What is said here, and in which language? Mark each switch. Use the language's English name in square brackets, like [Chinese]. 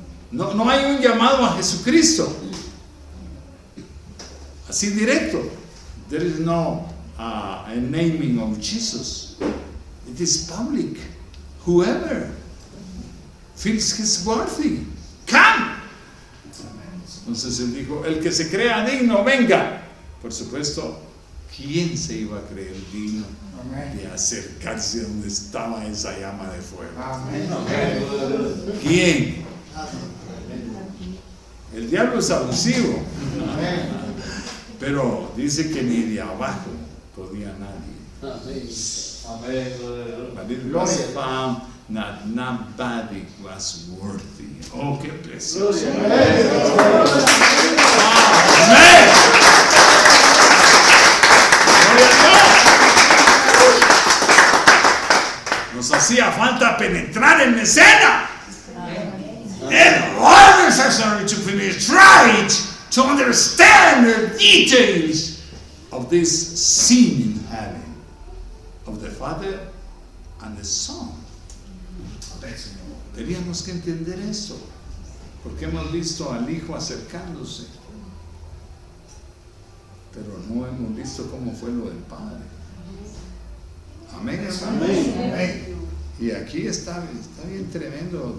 [Spanish] No hay un llamado a Jesucristo así directo. [English] There is no a naming of Jesus. It is public. Whoever feels he's worthy, come. [Spanish] Entonces él dijo, el que se crea digno, venga. Por supuesto, ¿quién se iba a creer digno de acercarse a donde estaba esa llama de fuego? ¿Quién? El diablo es abusivo. Pero dice que ni de abajo podía nadie. [English] But it was found that nobody was worthy. [Spanish] Oh, qué precioso. Amén. Nos hacía falta penetrar en escena. [English] And all necessary to penetrate, to understand the details of this scene in heaven, of the Father and the Son. [Spanish] Teníamos que entender esto, porque hemos visto al Hijo acercándose, pero no hemos visto cómo fue lo del Padre. Amén, hermanos. Y aquí está bien tremendo.